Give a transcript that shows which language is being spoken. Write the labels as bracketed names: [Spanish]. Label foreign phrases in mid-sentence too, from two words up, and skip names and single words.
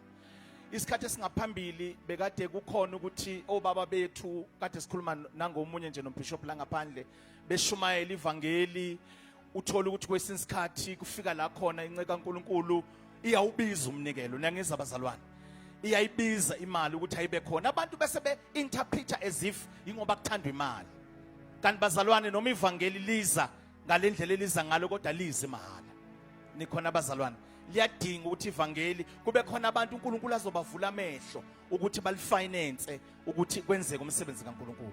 [Zulu] Isikhathi esingaphambili bekade kukhona ukuthi obaba bethu kade sikhuluma nangomunye nje noBishop la ngaphandle beshumayela ivangeli, uthola ukuthi kwesinye isikhathi kufika la khona inceke kaNkulunkulu iyawubiza umnikelo. Niyangizwa bazalwane. iyayibiza imali ukuthi ayibe khona. Abantu bese be-interpreta [English] as if [Zulu] ingoba kuthandwa imali. Kanti bazalwane, noma ivangeli liza ngalendlela eliza ngalo kodwa lize mahhala. Nikhona bazalwane, liyadinga ukuthi ivangeli kube khona abantu uNkulunkulu azobavula amehlo ukuthi balifinance ukuthi kwenzeke umsebenzi kaNkulunkulu.